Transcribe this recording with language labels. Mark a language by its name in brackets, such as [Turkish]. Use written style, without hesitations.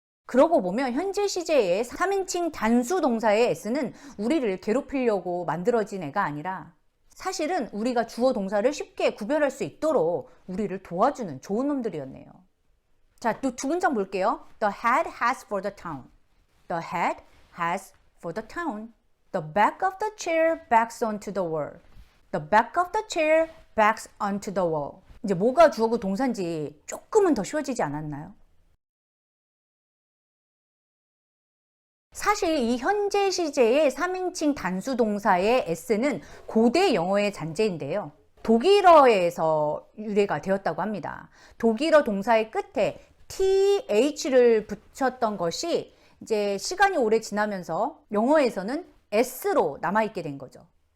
[Korean] 그러고 보면 현재 시제의 3인칭 단수 동사의 S는 우리를 괴롭히려고 만들어진 애가 아니라 사실은 우리가 주어 동사를 쉽게 구별할 수 있도록 우리를 도와주는 좋은 놈들이었네요. 자, 또 두 문장 볼게요. [English] The head has for the town. The head has for the town. The back of the chair backs onto the wall. The back of the chair backs onto the wall. [Korean] 이제 뭐가 주어고 동사인지 조금은 더 쉬워지지 않았나요? 사실 이 현재 시제의 3인칭 단수 동사의 s는 고대 영어의 잔재인데요. 독일어에서 유래가 되었다고 합니다. 독일어 동사의 끝에 th를 붙였던 것이 이제 시간이 오래 지나면서 영어에서는 s로 남아있게 된 거죠.